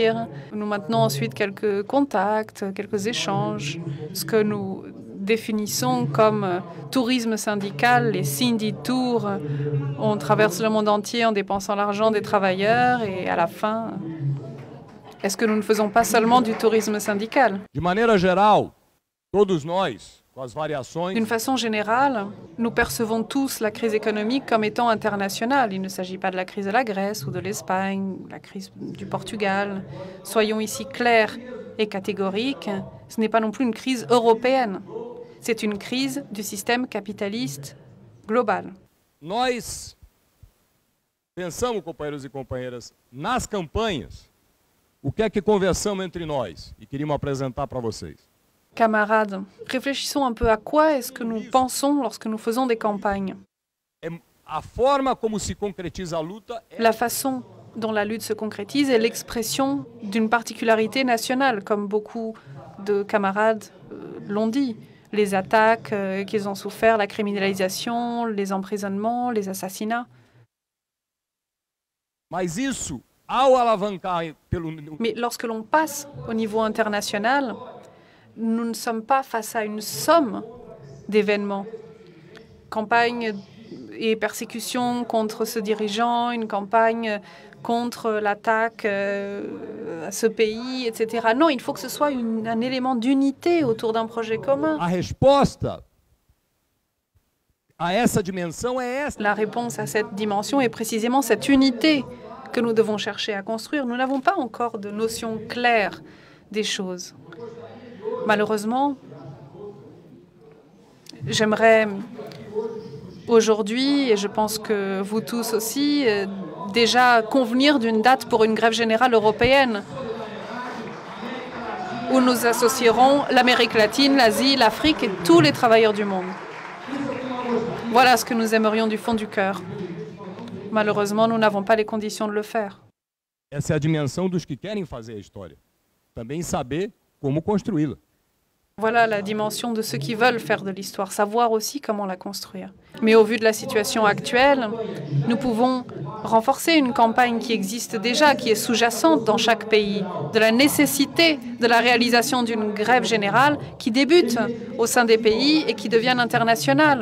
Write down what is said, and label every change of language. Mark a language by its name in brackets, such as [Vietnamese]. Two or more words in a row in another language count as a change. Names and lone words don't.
[French] Nous maintenons ensuite quelques contacts, quelques échanges. Ce que nous définissons comme tourisme syndical, les Cindy Tours. On traverse le monde entier en dépensant l'argent des travailleurs et à la fin, est-ce que nous ne faisons pas seulement du tourisme syndical? [Portuguese] De maneira geral, todos nós, com as variações. [French] D'une façon générale, nous percevons tous la crise économique comme étant internationale. Il ne s'agit pas de la crise de la Grèce ou de l'Espagne, ou la crise du Portugal. Soyons ici clairs et catégoriques, ce n'est pas non plus une crise européenne. C'est une crise du système capitaliste global. [Portuguese] Nós pensamos, companheiros e companheiras, nas campanhas, o que é que conversamos entre nós e queríamos apresentar para vocês. [French] Camarades, réfléchissons un peu à quoi est-ce que nous pensons lorsque nous faisons des campagnes. [Portuguese] A forma como se concretiza a luta é... [French] La façon dont la lutte se concrétise est l'expression d'une particularité nationale, comme beaucoup de camarades l'ont dit. Les attaques qu'ils ont souffert, la criminalisation, les emprisonnements, les assassinats. [Portuguese] Mas isso, ao alavancar pelo... [French] Mais lorsque l'on passe au niveau international, nous ne sommes pas face à une somme d'événements. Campagne et persécution contre ce dirigeant, une campagne contre l'attaque à ce pays, etc. Non, il faut que ce soit un élément d'unité autour d'un projet commun. [Portuguese] A resposta a essa dimensão é essa. [French] La réponse à cette dimension est précisément cette unité que nous devons chercher à construire. Nous n'avons pas encore de notion claire des choses. Malheureusement, j'aimerais aujourd'hui, et je pense que vous tous aussi, déjà convenir d'une date pour une grève générale européenne où nous associerons l'Amérique latine, l'Asie, l'Afrique et tous les travailleurs du monde. Voilà ce que nous aimerions du fond du cœur. Malheureusement, nous n'avons pas les conditions de le faire. [Portuguese] Essa é a dimensão dos que querem fazer a história. Também saber como construí-la. [French] Voilà la dimension de ceux qui veulent faire de l'histoire, savoir aussi comment la construire. Mais au vu de la situation actuelle, nous pouvons renforcer une campagne qui existe déjà, qui est sous-jacente dans chaque pays, de la nécessité de la réalisation d'une grève générale qui débute au sein des pays et qui devient internationale.